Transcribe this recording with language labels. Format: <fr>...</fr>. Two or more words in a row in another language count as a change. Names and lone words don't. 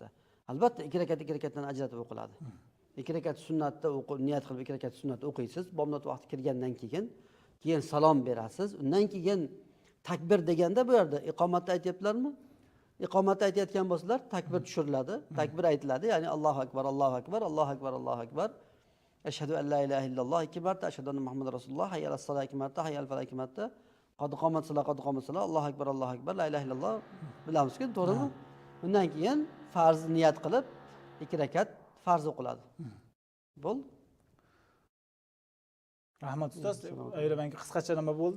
<uz>Albatta 2 rakatdan ajratib o'qiladi. 2 rakat sunnatda niyat qilib 2 rakat sunnat o'qiysiz. Bomdod vaqti kirgandan keyin salom berasiz. Undan keyin takbir deganda bu yerda iqomatni aytyaptilarmi? Iqomatni aytayotgan bo'lsalar, takbir tushiriladi, takbir aytiladi.</uz> <ar>Ya'ni الله أكبر الله أكبر الله أكبر الله أكبر. أشهد أن لا إله إلا الله 2 marta, أشهد أن محمدا رسول الله حي على الصلاة 2 marta, حي على الفلاح 2 marta. قد قامت الصلاة قد قامت الصلاة الله أكبر الله أكبر لا إله إلا الله</ar> <uz>bilamizki, to'g'rimi? Undan keyin farz niyat qilib 2 rakat farz o'qiladi. Bo'ldi. Rahmat ustoz, aylamanki qisqacha nima bo'ldi?</uz>